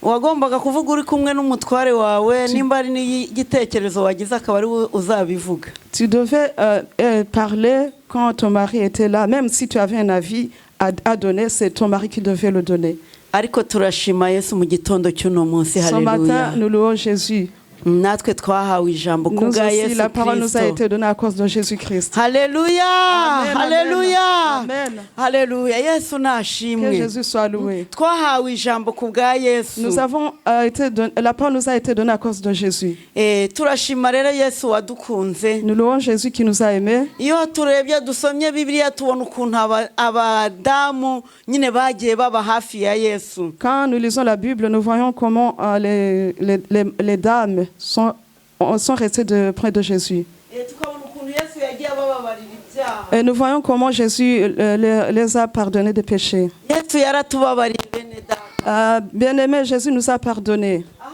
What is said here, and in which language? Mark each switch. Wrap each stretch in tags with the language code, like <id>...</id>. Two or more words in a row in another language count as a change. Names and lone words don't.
<fr>Tu devais parler quand ton mari était là, même si tu avais un avis à donner, c'est ton mari qui devait le donner. Ce matin, nous louons Jésus. Nous aussi, la parole nous a été donnée à cause de Jésus-Christ. Alléluia, Amen, Alléluia, Amen. Alléluia. Yesu Que</fr> <rw>nashimwe.</rw> <fr>Jésus soit loué.</fr> <rw>Twahawe ijambo kubwa Yesu.</rw> <fr>Nous avons la parole nous a été donnée à cause de Jésus.</fr> <rw>Turashima rero Yesu wadukunze.</rw> <fr>Nous louons Jésus qui nous a aimés.</fr> <rw>Iyo turebye dusomye Bibiliya tubona ukuntu abadamu nyine bagiye baba hafi ya Yesu.</rw> <fr>Quand nous lisons la Bible, nous voyons comment les dames sont restées près de Jésus. Et nous voyons comment Jésus les a pardonnés des péchés. Bien-aimé, Jésus nous a pardonnés.</fr>